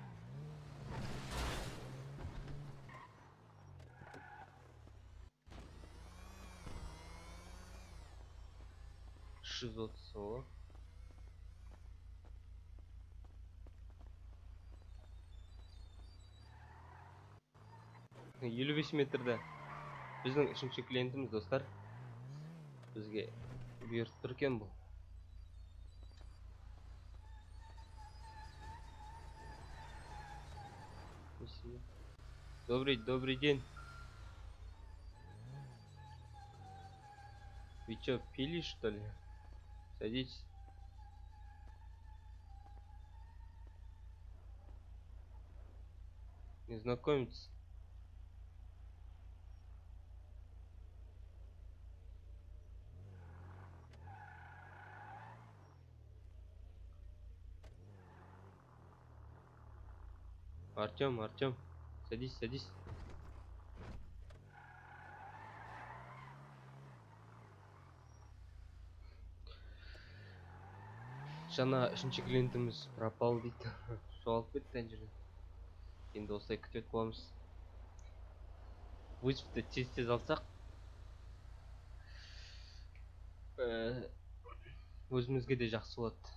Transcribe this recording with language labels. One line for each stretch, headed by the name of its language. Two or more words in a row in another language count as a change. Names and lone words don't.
Kazakh: $630. 55 метрде біздің үшінші клиентіміз, достар. Бізге бұйыртып тұр екен бұл.
Russian: Добрый день. Вы чё, пили, что ли? Садитесь. Незнакомец. Артем, садись.
Kazakh: Жаңа үшінші клиентіміз пропал дейді. Жоғалып кетті ана жерден. Енді осылай күтіп боламыз. Вызовты тез алсақ, өзімізге де жақсы болады.